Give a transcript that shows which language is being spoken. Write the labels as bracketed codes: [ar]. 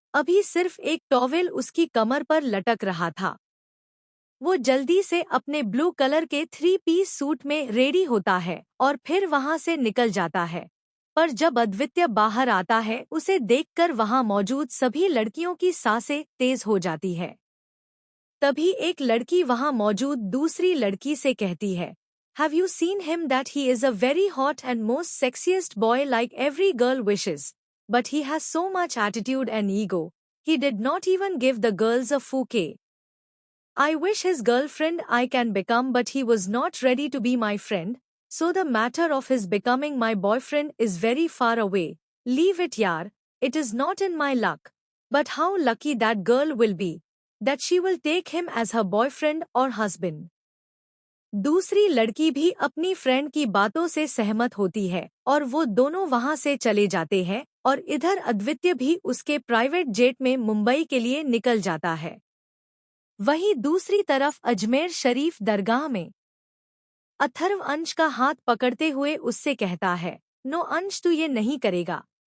[hi] अभी सिर्फ एक टॉवेल उसकी कमर पर लटक रहा था। वो जल्दी से अपने ब्लू कलर के 3 पीस सूट में रेडी होता है और फिर वहां से निकल जाता है। पर जब अद्वितीय बाहर आता है उसे देखकर वहां मौजूद सभी लड़कियों की सांसें तेज हो जाती है। तभी एक लड़की वहां मौजूद दूसरी लड़की से कहती है, [en] "Have you seen him that he is a very hot and most sexiest boy like every girl wishes, but he has so much attitude and ego, he did not even give the girls a bouquet. I wish his girlfriend I can become but he was not ready to be my friend, so the matter of his becoming my boyfriend is very far away. Leave it yaar, it is not in my luck. But how lucky that girl will be, that she will take him as her boyfriend or husband." [hi] दूसरी लड़की भी अपनी friend की बातों से सहमत होती है और वो दोनों वहां से चले जाते हैं और इधर अद्वितीय भी उसके प्राइवेट जेट में मुंबई के लिए निकल जाता है। वहीं दूसरी तरफ अजमेर शरीफ दरगाह में अथर्व अंश का हाथ पकड़ते हुए उससे कहता है, "नो अंश, तू ये नहीं करेगा।